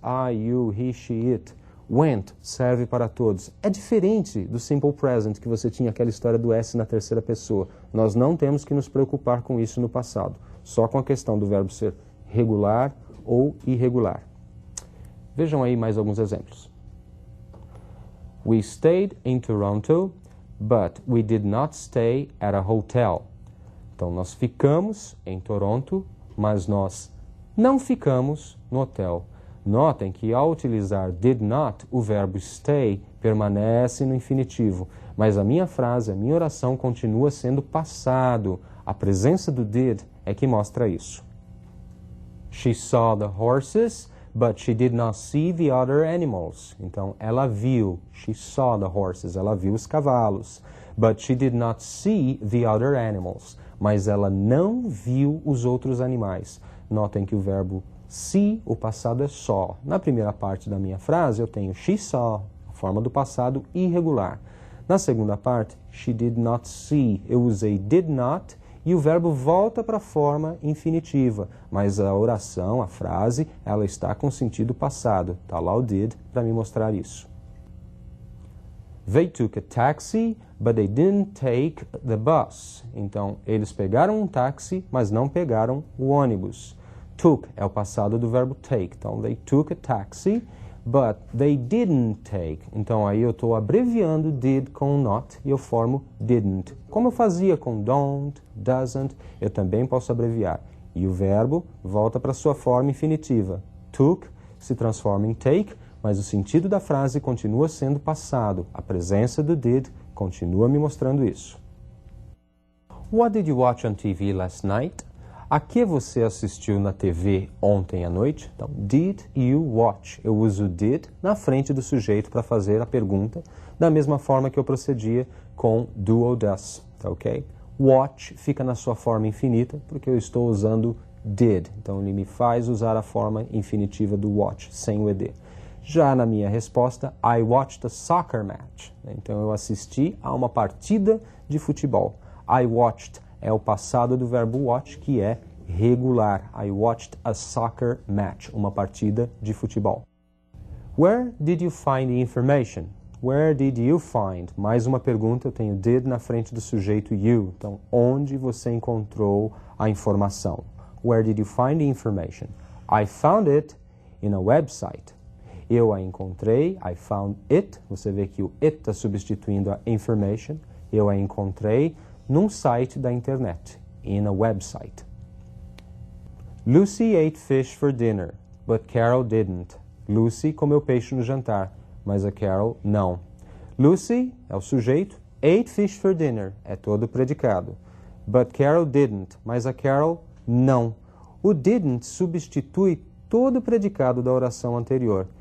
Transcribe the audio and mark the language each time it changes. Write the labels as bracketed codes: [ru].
[en] I, you, he, she, it. Went [pt] serve para todos. É diferente do simple present, que você tinha aquela história do S na terceira pessoa. Nós não temos que nos preocupar com isso no passado. Só com a questão do verbo ser regular ou irregular. Vejam aí mais alguns exemplos. [en] We stayed in Toronto, but we did not stay at a hotel. [pt] Então, nós ficamos em Toronto, mas nós não ficamos no hotel. Notem que ao utilizar did not, o verbo stay permanece no infinitivo. Mas a minha frase, a minha oração continua sendo passado. A presença do did é que mostra isso. [en] She saw the horses, but she did not see the other animals. [pt] Então, ela viu. [en] She saw the horses. [pt] Ela viu os cavalos. [en] But she did not see the other animals. [pt] Mas ela não viu os outros animais. Notem que o verbo see, o passado é saw. Na primeira parte da minha frase, eu tenho she saw, a forma do passado irregular. Na segunda parte, [en] she did not see. [pt] Eu usei did not e o verbo volta para a forma infinitiva, mas a oração, a frase, ela está com sentido passado. Está lá o did para me mostrar isso. [en] They took a taxi, but they didn't take the bus. [pt] Então, eles pegaram um táxi, mas não pegaram o ônibus. Took é o passado do verbo take. [en] Então, they took a taxi, but they didn't take. [pt] Então, aí eu estou abreviando did com not e eu formo didn't. Como eu fazia com don't, doesn't, eu também posso abreviar. E o verbo volta para sua forma infinitiva. Took se transforma em take, mas o sentido da frase continua sendo passado. A presença do did continua me mostrando isso. [en] What did you watch on TV last night? [pt] A que você assistiu na TV ontem à noite? Então, [en] did you watch? [pt] Eu uso did na frente do sujeito para fazer a pergunta, da mesma forma que eu procedia com do ou does, tá ok? Watch fica na sua forma infinita, porque eu estou usando did. Então, ele me faz usar a forma infinitiva do watch, sem o ed. Já na minha resposta, [en] I watched a soccer match. [pt] Então, eu assisti a uma partida de futebol. I watched é o passado do verbo watch, que é regular. [en] I watched a soccer match, [pt] uma partida de futebol. [en] Where did you find the information? Where did you find? [pt] Mais uma pergunta, eu tenho did na frente do sujeito you. Então, onde você encontrou a informação? [en] Where did you find the information? I found it in a website. [pt] Eu a encontrei, [en] I found it. [pt] Você vê que o it está substituindo a information. Eu a encontrei num site da internet, [en] in a website. Lucy ate fish for dinner, but Carol didn't. [pt] Lucy comeu peixe no jantar, mas a Carol não. Lucy é o sujeito, [en] ate fish for dinner [pt] é todo o predicado. [en] But Carol didn't, [pt] mas a Carol não. O didn't substitui todo o predicado da oração anterior.